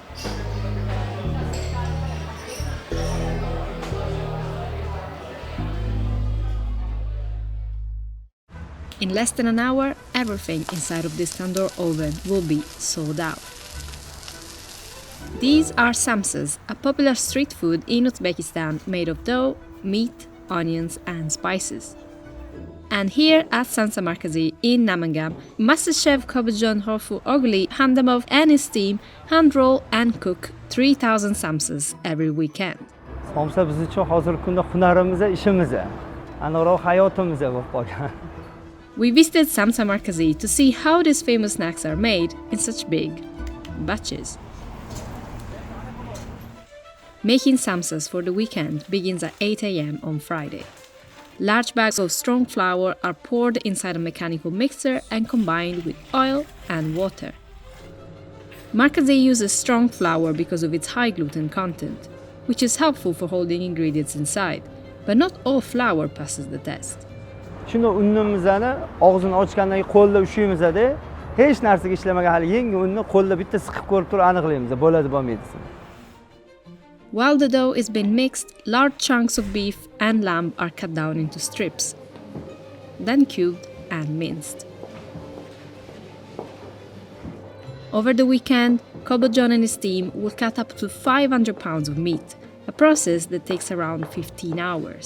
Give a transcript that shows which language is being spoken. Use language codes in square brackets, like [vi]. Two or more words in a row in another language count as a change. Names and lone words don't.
[en] In less than an hour, everything inside of this tandoor oven will be sold out. These are samsas, a popular street food in Uzbekistan made of dough, meat, onions and spices. And here at Samsa Markazi in Namangam, Master Chef Kobajon Horfu Ogli Handamov and his team hand roll and cook 3,000 samsas every weekend. [uz] Samsa biz uchun hozirgi kunda hunarimiz, ishimiz. anaroq hayotimizga bo'lib qolgan. [en] We visited Samsa Markazi to see how these famous snacks are made in such big batches. Making samsas for the weekend begins at 8 a.m. on Friday. Large bags of strong flour are poured inside a mechanical mixer and combined with oil and water. Markazi uses strong flour because of its high gluten content, which is helpful for holding ingredients inside, but not all flour passes the test. [uz] Shuni unnimizni og'zini ochgandan keyin qo'lda ushaymizda, hech narsaga ishlamagan hali yangi unni qo'lda bitta siqib ko'rib turib aniqlaymiz, bo'ladi bo'lmaydi. [en] While the dough is being mixed, large chunks of beef and lamb are cut down into strips, then cubed and minced. Over the weekend, Kobo John and his team will cut up to 500 pounds of meat, a process that takes around 15 hours.